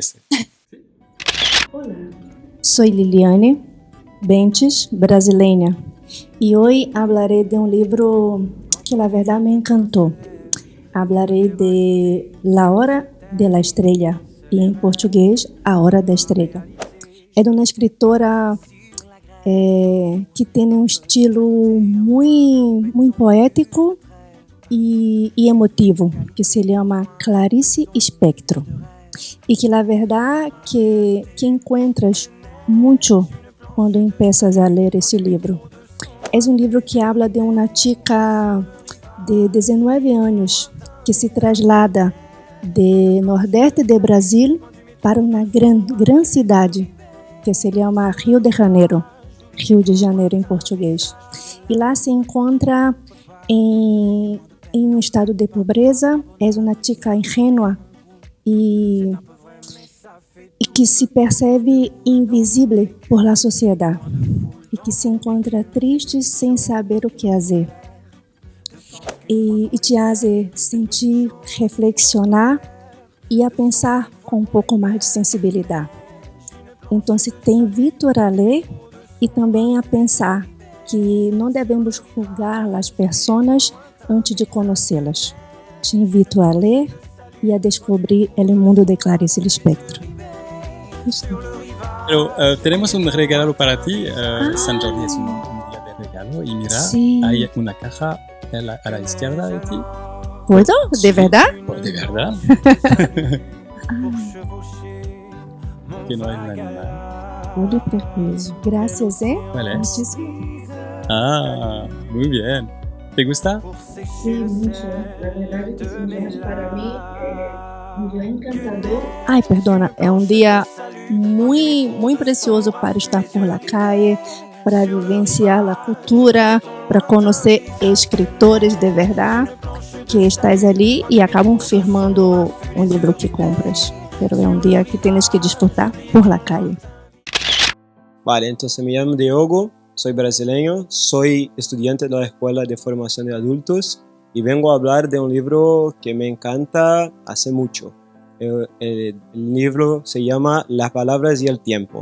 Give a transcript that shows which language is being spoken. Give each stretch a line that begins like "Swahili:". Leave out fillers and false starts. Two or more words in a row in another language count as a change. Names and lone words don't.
Spanish: Hola. Soy Liliane Bentes, brasileña, y hoy hablaré de un libro que la verdad me encantó. Hablaré de La Hora de la Estrella, y en portugués, A Hora da Estrella.
Portuguese: É de uma escritora que tem um estilo muito poético e emotivo, que se chama Clarice Lispector. E que,
Spanish: la verdad, que encuentras
Portuguese: muito quando empiezas a ler esse livro. É um livro que habla de uma chica de 19 anos que
Spanish: se traslada
Portuguese: de nordeste de Brasil para uma gran cidade que se chama Rio de Janeiro em português. E lá se encontra em um estado de pobreza, é uma chica ingênua e que se percebe invisível por la sociedade e que se encontra triste sem saber o que fazer. E
Spanish: te hace sentir, reflexionar
Portuguese: e a pensar com um pouco mais de sensibilidade. Então,
Spanish: te invito
Portuguese: a ler e também a pensar que não devemos julgar as pessoas antes de conhecê-las.
Spanish: Te invito
Portuguese: a ler e a descobrir o mundo de Clarice Lispector.
Spanish: Pero tenemos un regalo para ti. San Jordi es un día de regalo y mira, hay una caja a la izquierda de ti. ¿Puedo? ¿De verdad? ¿De verdad? Que no hay un animal.
Portuguese: Olho precioso. Gracias,
Spanish: ¿Cuál es? Muchísimo. Muy bien. ¿Te gusta? Sí, mucho. La verdad es que es un día para mí un día encantador. Ai, perdona.
Portuguese: É um dia muito precioso para estar
Spanish: por la calle,
Portuguese: para vivenciar a cultura, para conhecer escritores de verdade que estás ali e acabam firmando um livro que compras.
Spanish: Pero
Portuguese: é um dia
Spanish: que tienes que disfrutar por la calle. Vale, entonces me llamo Diogo, soy brasileño, soy estudiante de la Escuela de Formación de Adultos y vengo a hablar de un libro que me encanta hace mucho. El libro se llama Las Palabras y el Tiempo.